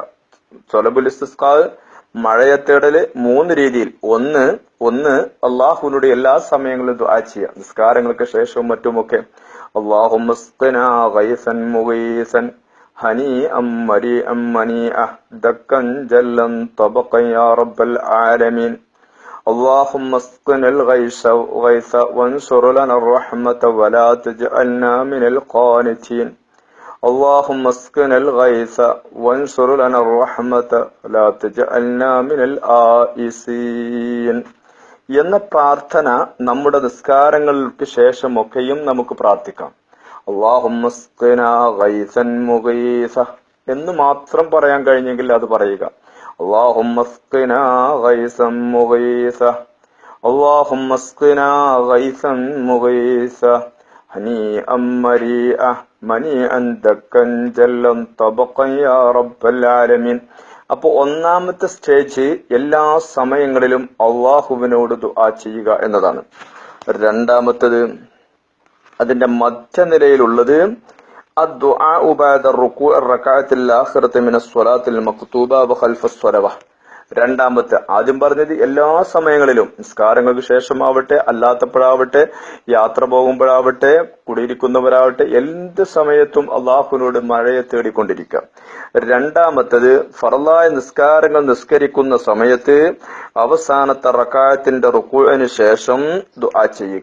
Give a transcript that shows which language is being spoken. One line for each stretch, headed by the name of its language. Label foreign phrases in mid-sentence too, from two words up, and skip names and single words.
Arabic: طلب الاستسقاء,
Malayalam: മഴയെ തേടല് 3 രീതിയിൽ. ഒന്ന് അള്ളാഹുവിനോട് എല്ലാ സമയങ്ങളിലും ദുആ ചെയ്യുക, നിസ്കാരങ്ങൾക്ക് ശേഷവും മറ്റുമൊക്കെ.
Arabic: اللهم اسقنا غيثا مغيثا هنيئا مريئا منيئا دكا جلا طبقا يا رب العالمين. اللهم اسقنا الغيث وانشر لنا الرحمة ولا تجعلنا من القانتين. اللهم اسقنا الغيث وانشر لنا الرحمة ولا تجعلنا من الآئسين
Malayalam: എന്ന പ്രാർത്ഥന നമ്മുടെ നിസ്കാരങ്ങൾക്ക് ശേഷമൊക്കെയും നമുക്ക് പ്രാർത്ഥിക്കാം.
Arabic: اللهم اسقنا غيثا مغيثا
Malayalam: എന്ന് മാത്രം പറയാൻ കഴിഞ്ഞെങ്കിൽ അത് പറയുക.
Arabic: اللهم اسقنا غيثا مغيثا اللهم اسقنا غيثا مغيثا هنيئا مريئا منيئا دكا جلا طبقا يا رب العالمين.
Malayalam: അപ്പൊ ഒന്നാമത്തെ സ്റ്റേജ് എല്ലാ സമയങ്ങളിലും അള്ളാഹുവിനോട് ദുആ ചെയ്യുക എന്നതാണ്. അതിന്റെ മധ്യനിലയിലുള്ളത്
Arabic: الدعاء بعد الركوع الركعة الآخرة من الصلاة المكتوبة وخلف الصلوة.
Malayalam: രണ്ടാമത്തെ, ആദ്യം പറഞ്ഞത് എല്ലാ സമയങ്ങളിലും, നിസ്കാരങ്ങൾക്ക് ശേഷമാവട്ടെ, അല്ലാത്തപ്പോഴാവട്ടെ, യാത്ര പോകുമ്പോഴാവട്ടെ, കുടിയിരിക്കുന്നവരാവട്ടെ, എന്ത് സമയത്തും അള്ളാഹുവിനോട് മഴയെ തേടിക്കൊണ്ടിരിക്കുക. രണ്ടാമത്തത്, ഫർളായ നിസ്കാരങ്ങൾ നിസ്കരിക്കുന്ന സമയത്ത് അവസാനത്തെ റക്അത്തിന്റെ റുക്കൂഇന് ശേഷം ദുആ ചെയ്യുക.